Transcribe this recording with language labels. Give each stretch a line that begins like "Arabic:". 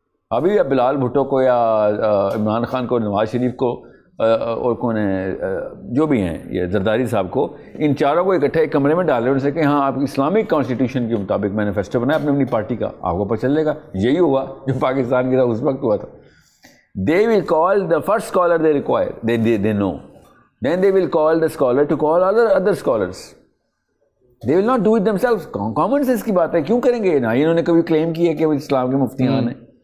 Urdu: ابھی بلال بھٹو کو یا عمران خان کو, نواز شریف کو, اور کون ہے جو بھی ہیں, یہ زرداری صاحب کو, ان چاروں کو اکٹھے ایک کمرے میں ڈال رہے ہیں ان سے کہ ہاں آپ اسلامک کانسٹیٹیوشن کے مطابق مینیفیسٹو بنائیں اپنی پارٹی کا, آپ کو پتہ چلے گا. یہی ہوا جو پاکستان کے ساتھ اس وقت ہوا تھا.
English: They will call the first scholar they require, they know. Then they will call the scholar to call other scholars. They will not do it themselves.
Urdu: Common sense کی بات ہے, کیوں کریں گے؟ نہ انہوں نے کبھی کلیم کیا کہ وہ اسلام کے مفتیان ہیں.